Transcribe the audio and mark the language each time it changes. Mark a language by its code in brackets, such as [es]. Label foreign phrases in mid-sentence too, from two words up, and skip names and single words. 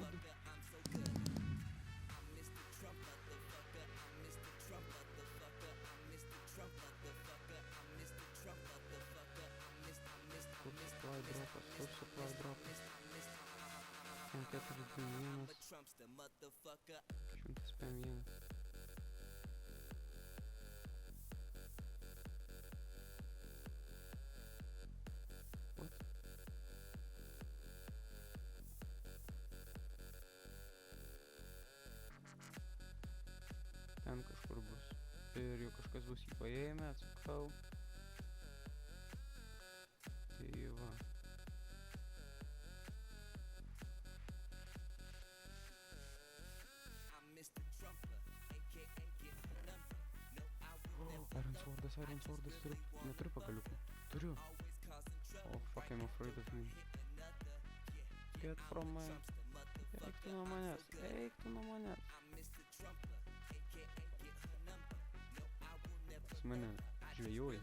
[en] Food supply drop. Can't get to the units. Shouldn't spam units. What? [lt] Ten kažkur bus. Ir jau kažkas bus jį paėmę, atsakau. Tai va. Iron Swordas, neturiu pagaliukų. Turiu. [en] Oh, fuck, I'm afraid of him. Get from my... [lt] Eik tu nuo manęs. Jis mane žvejoja.